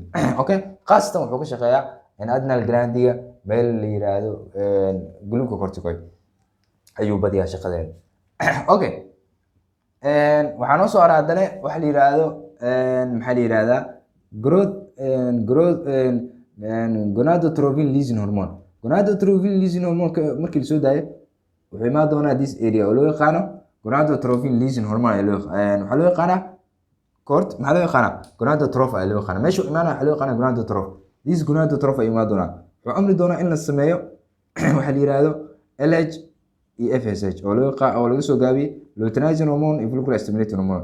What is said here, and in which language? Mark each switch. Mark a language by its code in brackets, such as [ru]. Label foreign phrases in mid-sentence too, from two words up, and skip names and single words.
[so] Okay, qaasatan wuxuu ka shaqeeyaa [en] adrenal glandiga [so] meel la yiraahdo glucocorticoid ayuu badiyaa shaqadeeda. Okay, waxaa noo soo araadane waxa la yiraahdo maxaa la yiraahdaa [en] gonadotropin releasing hormone. Gonadotropin releasing hormone [so] markii la soo daayo wuxuu imaan doonaa [en] this area [so] oo loo yaqaano [en] gonadotropin releasing hormone [so] waxaa loo yaqaanaa maxaa loo yaqaanaa gonadotroph ayaa loo yaqaanaa. meesha imaanaya waxaa loo yaqaanaa gonadotroph. [en] This gonadotroph [so] ayuu imaan doonaa wuxuu amri doonaa in la sameeyo waxa la yiraahdo LH iyo FSH oo laga soo gaabiyey [en] luteinizing hormone [so] iyo [en] follicular stimulating hormone.